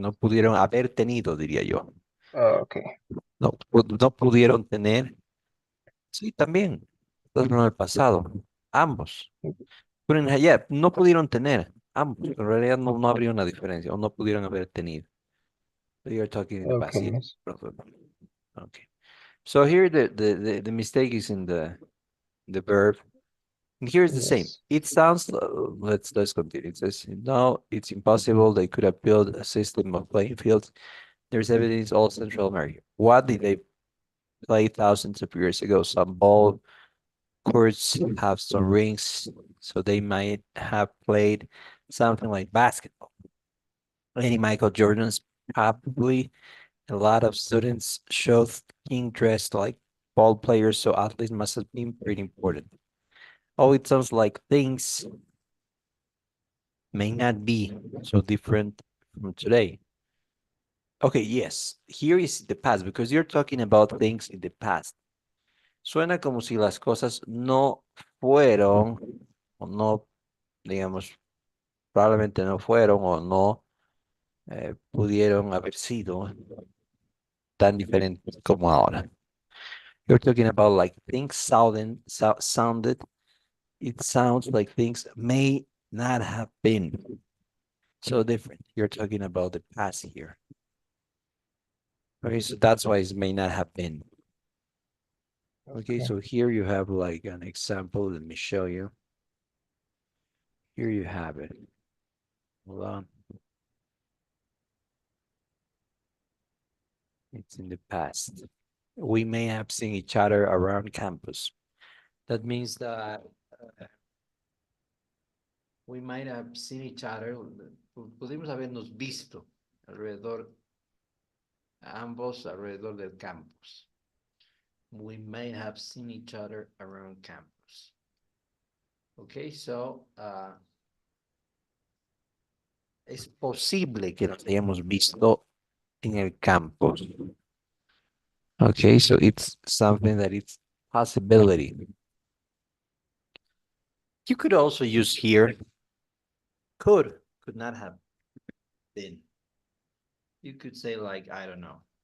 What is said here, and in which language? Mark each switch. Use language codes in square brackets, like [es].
[es] No pudieron haber tenido, diría yo. [en] Oh, okay. [es] No, no pudieron tener. Sí, también. Entonces, en el pasado. Ambos. Yeah, no pudieron tener. Ambos. En realidad no habría una diferencia. O no pudieron haber tenido. [en] So you're talking in the past. Okay. Yes. Okay. So here the mistake is in the verb. And here's the same. Yes. It sounds, let's continue. It says, no, it's impossible. They could have built a system of playing fields. There's evidence all Central America. What did they play thousands of years ago? Some ball courts have some rings, so they might have played something like basketball. Any Michael Jordan's probably. A lot of students showed being dressed like ball players, so athletes must have been pretty important. Oh, it sounds like things may not be so different from today. Okay, yes, here is the past, because you're talking about things in the past. [es] Suena como si las cosas no fueron, o no, digamos, probablemente no fueron o no pudieron haber sido tan diferentes como ahora. [en] You're talking about like things sounded, it sounds like things may not have been so different. You're talking about the past here. Okay, so that's why it may not have been. Okay, so here you have like an example. Let me show you. Here you have it. Hold on. It's in the past. We may have seen each other around campus. That means that we might have seen each other. [es] Pudimos habernos visto alrededor, ambos alrededor del campus. [en] We may have seen each other around campus. Okay, so [es] es posible que nos hayamos visto en el campus. [en] Okay, so it's something that it's possibility. You could also use here could not have been. You could say like, I don't know.